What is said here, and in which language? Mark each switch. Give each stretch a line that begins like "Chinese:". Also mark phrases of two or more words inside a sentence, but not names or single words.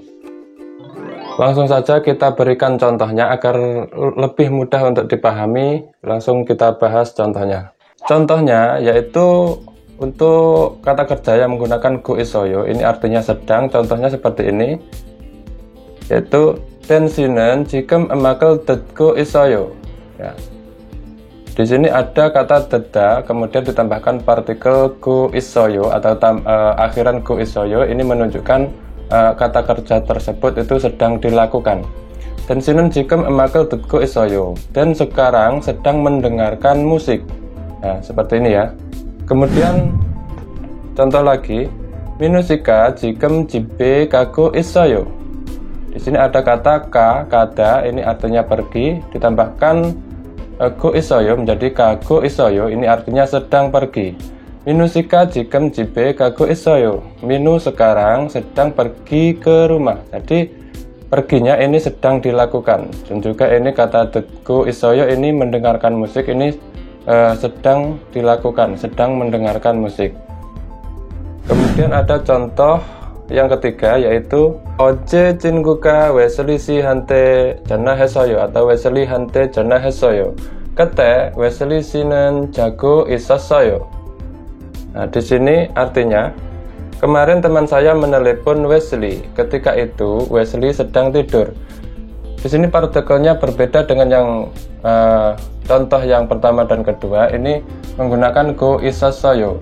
Indonesian: Langsung saja kita berikan contohnya agar lebih mudah untuk dipahami. Langsung kita bahas contohnya. Contohnya yaitu untuk kata kerja yang menggunakan
Korean: 고 있어요,
Indonesian: ini artinya sedang. Contohnya seperti ini, yaitu
Korean: tensi는 지금 음악을 듣고 있어요.
Indonesian: Ya. Di sini ada kata deda, kemudian ditambahkan partikel
Korean: 고 있어요
Indonesian: atau akhiran
Korean: 고 있어요.
Indonesian: Ini menunjukkan kata kerja tersebut itu sedang dilakukan.
Korean: tensi는 지금 음악을 듣고 있어요.
Indonesian: Dan sekarang sedang mendengarkan musik. Nah, seperti ini, ya. Kemudian contoh lagi,
Korean: 민우씨가 지금 집에 가고 있어요.
Indonesian: Di sini ada kata ka, kada, ini artinya pergi, ditambahkan
Korean: 고 있어요
Indonesian: menjadi
Korean: 가고 있어요,
Indonesian: ini artinya sedang pergi.
Korean: 민우씨가 지금 집에 가고 있어요.
Indonesian: Minu sekarang sedang pergi ke rumah. Jadi perginya ini sedang dilakukan. Dan juga ini kata
Korean: 고 있어요
Indonesian: ini mendengarkan musik, ini sedang dilakukan, sedang mendengarkan musik. Kemudian ada contoh yang ketiga yaitu
Korean: 어제 친구가 웨슬리씨한테 전화했어요
Indonesian: atau
Korean: 웨슬리한테 전화했어요. Kete Wesley 씨는 자고 있었어요.
Indonesian: Nah, di sini artinya kemarin teman saya menelepon Wesley. Ketika itu Wesley sedang tidur. Di sini partikelnya berbeda dengan yang contoh yang pertama dan kedua. Ini menggunakan
Korean: 고 있었어요.